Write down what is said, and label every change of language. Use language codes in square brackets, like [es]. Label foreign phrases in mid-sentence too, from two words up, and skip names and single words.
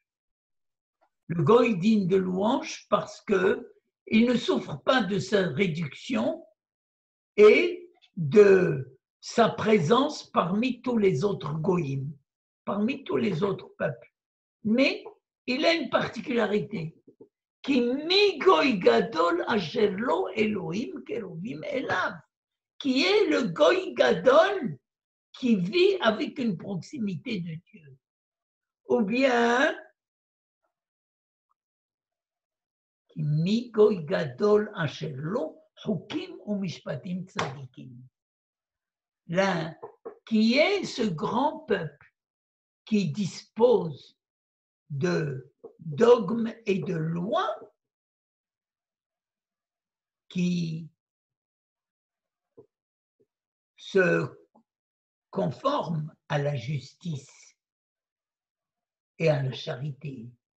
[fr] Le Goy digne de louange parce qu'il ne souffre pas de sa réduction et de sa présence parmi tous les autres Goïm, parmi tous les autres peuples. Mais il a une particularité. [he] כי מי גוי גדול אשר לו אלוהים קרובים אליו, [fr] qui est le [he] גוי גדול [fr] qui vit avec une proximité de Dieu. Ou bien, [he] כי מי גוי גדול אשר לו חוקים ומשפטים צדיקים. [fr] Là, qui est ce grand peuple qui dispose de dogmes et de lois qui se conforment à la justice et à la charité.